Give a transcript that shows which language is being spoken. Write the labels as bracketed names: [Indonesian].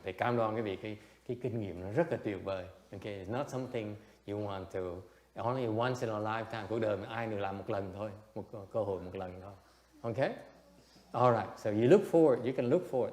[Vietnamese] Thầy cam đoan quý vị cái kinh nghiệm nó rất là tuyệt vời. [English] Okay, it's not something you want to, only once in a lifetime. [Vietnamese] Cuộc đời mà ai được làm một lần thôi, một cơ hội một lần thôi. [English] Okay? Alright, so you can look forward.